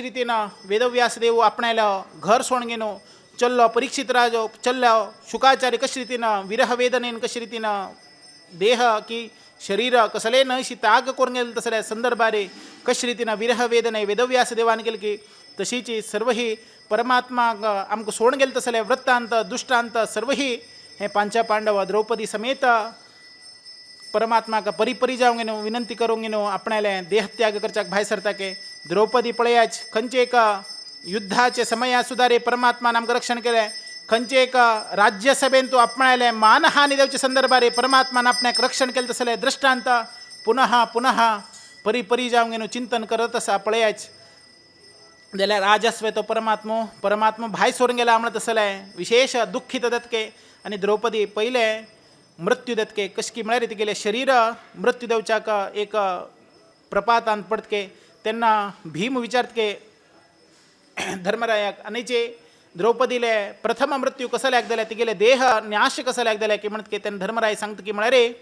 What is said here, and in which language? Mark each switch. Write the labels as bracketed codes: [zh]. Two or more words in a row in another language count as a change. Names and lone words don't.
[kok] रितीन वेदव्यास देव आपणालो घर सोडून गेनो चल्लो परीक्षित राजो चल्लो शुकाचार्य कशे रितीन विरह वेदनेन कशे रितीन देह की शरीर कसले नशी त्याग करून गेले तसले संदर्भारे कशे रितीन विरह वेदने वेदव्यास देवान केले की तशीची सर्व ही परमात्मा आमकां सोडून गेले तसले वृत्तांत दुष्टांत सर्व ही हे पांच पांडव द्रौपदी समेत परमात्मा का परिपरी जावंक गेनो विनंती करूंक गेनो आपणाले देहत्याग करच्याक भायर सरताके. द्रौपदी पळयाच खंयचे एक युद्धाचे समया सुदारे परमात्मान आमकां रक्षण केले. खंयचे एक राज्यसभेन तूं आपणाले मानहानी देवचे संदर्भारे परमात्मान आपणाक रक्षण केले तसले दृष्टांत पुनः पुनः परिपरी जावंक गेनो चिंतन करत आसा पळयाच. जाल्यार आज आसवे तो परमात्मा भायर सोडून गेला म्हणत तसले विशेष दुःखीत जातके. आनी द्रौपदी पयले मृत्यू देतके कशकी म्हळ्यार तिगेले शरीर मृत्यू देवच्याक एक प्रपातांत पडतके तेन्ना भीम विचारतके धर्मरायाक आनीचे द्रौपदीले प्रथम मृत्यू कसल्याक जाले तिगेले देह नाश कसल्याक जाले की म्हणत की तेन्ना धर्मराय सांगता की म्हळ्यार